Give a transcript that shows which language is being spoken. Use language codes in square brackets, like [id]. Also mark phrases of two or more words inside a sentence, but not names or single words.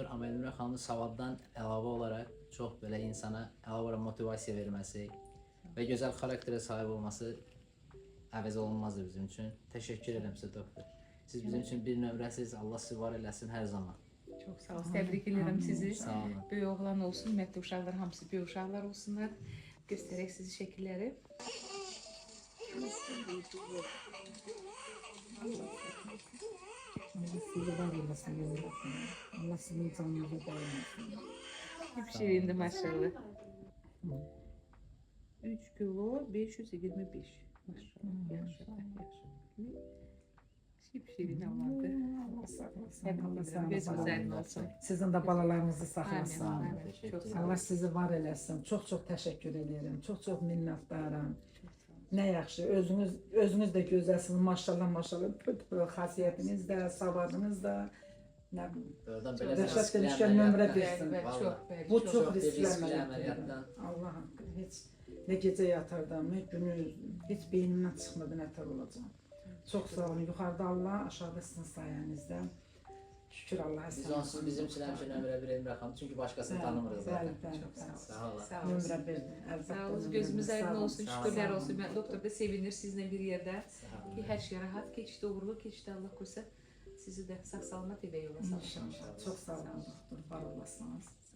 [az] Amma Elmirə xanımın savaddan əlavə olaraq çox belə insana əlavə olaraq motivasiya verməsi və gözəl xarakterə sahib olması əvəz olunmazdır bizim üçün. Təşəkkür edirəm sizə doktor. Siz bizim üçün bir nömrəsiz. Allah sizi var eləsin hər zaman. [tr] Çok sağ olun. Tebrik ederim sizi. [az] Sağ olun. Böyük oğlan olsun, ümumiyyətlə uşaqlar hamısı böyük uşaqlar olsunlar. Göstərək sizi şəkilləri. Sizi var eylesin, Allah sizin canınıza dayanmasın. [tr] Hep şirindi maşallah. 3 kilo 525. [az] Maşallah. Yaxşı. Hep şirin avladı. Allah sağ Gözümüz aydın olsun. olsun. Sizin de balalarınızı saklasın. Amin. [tr] Teşekkür Çok sağ ederim. [az] Allah sizi var eləsin. Çox təşəkkür edirəm. Çox minnətdaram. Nə yaxşı, özünüz də gözəlsiniz. Maşallah, maşallah. Xasiyyətiniz də, savadınız da. Nə bilim. Oradan belə Rəşad riskli demişkən nömrə əməliyyatdan- versin. Bəli, çox, bəli, Bu çox. çox riskli riskli əməliyyatdır. əməliyyatdan. Allah haqqı, heç nə gecə yatardım, nə günü, heç beynimdən çıxmadı nətər olacaq. Çox sağ olun. Yuxarıda Allah, aşağıda sizin sayənizdə. Şükür Allah'a Biz sağ onsuz bizim üçün həmişə nömrə 1 Elmirə xanım. Çünki başqasını tanımırıq zaten. Sağ olun. Sağ olun. Nömrə birdir. Sağ olun. Gözümüz aydın olsun. Sağ olun. Şükürler olsun. [tr] Ben doktor da sevinir sizinle bir yerde. Sağ olun. Ki her şey rahat geçti, uğurlu geçti. Allah korusa sizi de sağ salamat eve yola salın. [az] İnşallah. Çox sağ olun doktor, var olasınız.